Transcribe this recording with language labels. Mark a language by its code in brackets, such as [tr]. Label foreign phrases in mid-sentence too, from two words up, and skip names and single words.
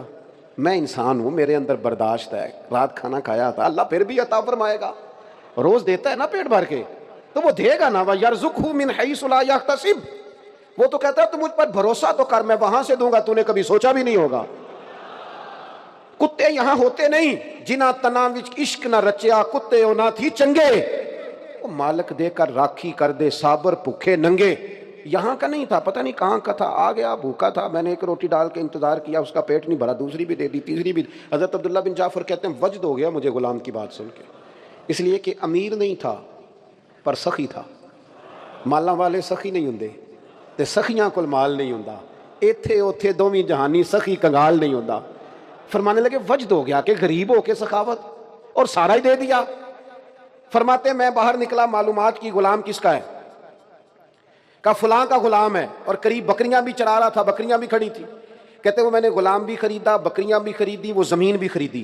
[ur] میں انسان ہوں، میرے اندر برداشت ہے، رات کھانا کھایا تھا، اللہ پھر بھی عطا فرمائے گا، روز دیتا ہے نا پیٹ بھر کے تو وہ دے گا نا۔ [ar] وَيَرْزُقْهُ مِنْ حَيْثُ لَا يَحْتَسِبُ، [ur] وہ تو کہتا ہے تو مجھ پر بھروسہ تو کر، میں وہاں سے دوں گا تو نے کبھی سوچا بھی نہیں ہوگا۔ کتے یہاں ہوتے نہیں، [pa] جنہ تنا وچ عشق نہ رچیا، کتے او نہ تھی چنگے، وہ مالک دے کر راکھی کر دے صابر بھوکے ننگے۔ [ur] یہاں کا نہیں تھا، پتہ نہیں کہاں کا تھا، آ گیا بھوکا تھا، میں نے ایک روٹی ڈال کے انتظار کیا، اس کا پیٹ نہیں بھرا، دوسری بھی دے دی، تیسری بھی۔ حضرت عبداللہ بن جعفر کہتے ہیں وجد ہو گیا مجھے غلام کی بات سن کے، اس لیے کہ امیر نہیں تھا پر سخی تھا۔ [pa] مالاں والے سخی نہیں ہوندے تے سخیاں کول مال نہیں ہوندا، ایتھے اوتھے دوویں جہانی سخی کنگال نہیں ہوندا۔ [ur] فرمانے لگے وجد ہو گیا کہ غریب ہو کے سخاوت، اور سارا ہی دے دیا۔ فرماتے ہیں میں باہر نکلا، معلومات کی غلام کس کا ہے؟ کہا فلاں کا غلام ہے، اور قریب بکریاں بھی چرا رہا تھا، بکریاں بھی کھڑی تھی۔ کہتے وہ میں نے غلام بھی خریدا، بکریاں بھی خریدی، وہ زمین بھی خریدی۔